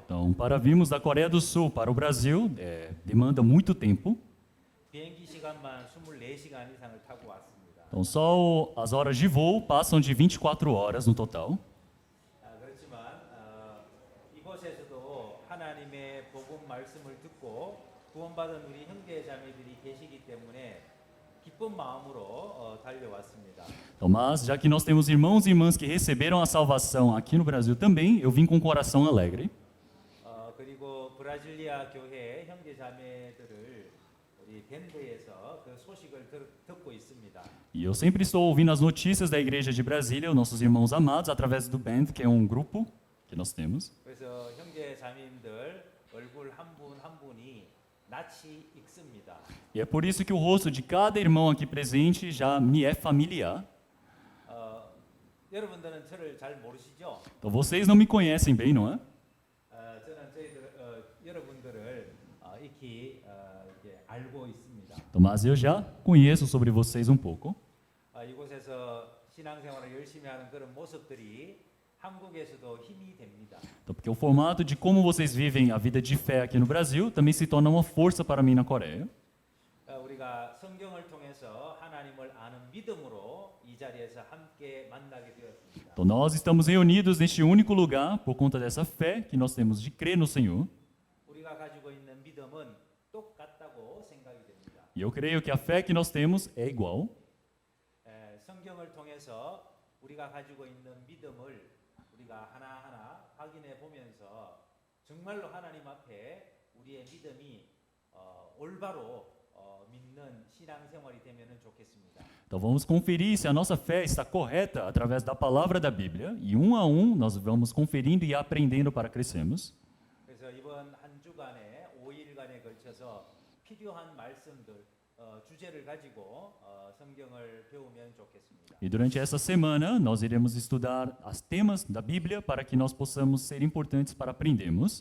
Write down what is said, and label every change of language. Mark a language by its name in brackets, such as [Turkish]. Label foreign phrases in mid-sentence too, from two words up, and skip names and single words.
[Portuguese] Então, para virmos da Coreia do Sul para o Brasil, demanda muito tempo. [Korean] 비행기 시간만 24시간 이상을 타고 왔습니다. [Portuguese] Então, só as horas de voo passam de 24 horas no total. [Korean] 그렇지만 이곳에서도 하나님의 복음 말씀을 듣고 구원받은 우리 형제 자매들이 계시기 때문에 기쁜 마음으로 달려왔습니다. [Portuguese] Então, mas já que nós temos irmãos e irmãs que receberam a salvação aqui no Brasil também, eu vim com o coração alegre. [Korean] 그리고 브라질리아 교회 형제 자매들을 우리 밴드에서 그 소식을 듣고 있습니다. [Portuguese] E eu sempre estou ouvindo as notícias da igreja de Brasília, os nossos irmãos amados, através do Band, que é um grupo que nós temos. [Korean] 그래서 형제 자매님들 얼굴 한 분 한 분이 낯이 익습니다. [Portuguese] E é por isso que o rosto de cada irmão aqui presente já me é familiar. [Korean] 여러분들은 저를 잘 모르시죠? [Portuguese] Então vocês não me conhecem bem, não é? [Korean] 저는 여러분들을 익히 이렇게 알고 있습니다. [Portuguese] Então, mas eu já conheço sobre vocês um pouco. [Korean] 이곳에서 신앙생활을 열심히 하는 그런 모습들이 한국에서도 힘이 됩니다. [Portuguese] Então, porque o formato de como vocês vivem a vida de fé aqui no Brasil também se torna uma força para mim na Coreia. [Korean] 우리가 성경을 통해서 하나님을 아는 믿음으로 이 자리에서 함께 만나게 되었습니다. [Portuguese] Então nós estamos reunidos neste único lugar por conta dessa fé que nós temos de crer no Senhor. [Korean] 우리가 가지고 있는 믿음은 똑같다고 생각이 됩니다. [Portuguese] E eu creio que a fé que nós temos é igual. [Korean] 성경을 통해서 우리가 가지고 있는 믿음을 우리가 하나하나 확인해 보면서 정말로 하나님 앞에 우리의 믿음이 올바로 믿는 신앙생활이 되면은 좋겠습니다. [Portuguese] Então vamos conferir se a nossa fé está correta através da palavra da Bíblia e a nós vamos conferindo e aprendendo para crescermos. [Korean] 그래서 이번 한 주간에 5일간에 걸쳐서 필요한 말씀들 주제를 가지고 성경을 배우면 좋겠습니다. [Portuguese] E durante essa semana nós iremos estudar os temas da Bíblia para que nós possamos ser importantes para aprendermos.